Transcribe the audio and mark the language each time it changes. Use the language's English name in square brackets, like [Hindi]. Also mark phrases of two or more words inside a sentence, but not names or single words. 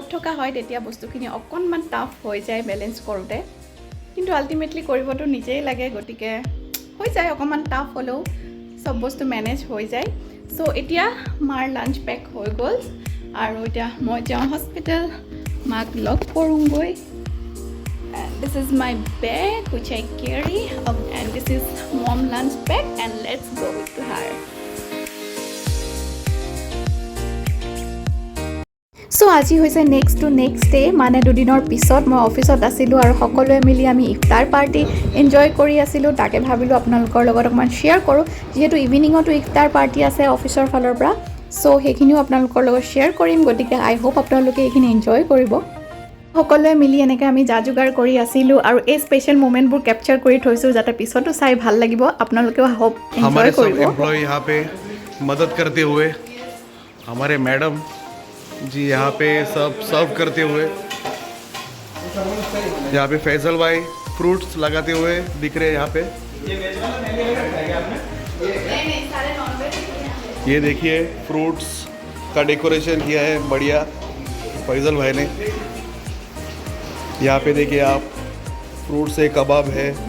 [Assamese] থকা হয় তেতিয়া বস্তুখিনি অকনমান টাফ হৈ যায় বেলেন্স কৰোতে কিন্তু আলটিমেটলি কৰিবটো নিজেই লাগে গটিকে হৈ যায় অকনমান টাফ হলেও সব বস্তু মেনেজ হৈ যায় সো এতিয়া মাৰ [English] lunch pack [Assamese] হৈ গল আৰু এতিয়া মই যাও হস্পিটাল মাক লগ কৰোঁগৈ [English] And this is my bag which I carry and this is mom lunch bag and let's go to her. [Assamese] So আজি হৈছে [English] next day [Assamese] মানে দুদিনৰ পিছত মই অফিসত আছিলো আৰু সকলোৱে মিলি আমি ইফতাৰ পাৰ্টি এনজয় কৰি আছিলো তাকে ভাবিলো আপোনালোকৰ লগত অকমান শেয়াৰ কৰো যেহেতু ইভিনিংতো ইফতাৰ পাৰ্টি আছে অফিসৰ ফালৰ পৰা সো হেখিনিও আপোনালোকৰ লগত শেয়াৰ কৰিম গতিকে [English] I hope [Assamese] আপোনালোকে এইখিনি এনজয় কৰিব সকলোৱে মিলি এনেকৈ আমি জাজুগাৰ কৰি আছিলো আৰু এই স্পেশাল মোমেন্টবোৰ ক্যাপচাৰ কৰি থৈছো যাতে পিছতো চাই ভাল লাগিব আপোনালোকেও হোপ এনজয় কৰিব [Hindi] हमारे सब एम्प्लॉय यहाँ पे मदद करते हुए हमारे मैडम जी यहाँ पे सब सर्व करते हुए यहाँ पे फैजल भाई फ्रूट्स लगाते हुए दिख रहे हैं यहाँ पे ये देखिए फ्रूट्स का डेकोरेशन किया है बढ़िया फैजल भाई ने यहाँ पे देखिए आप फ्रूट से कबाब है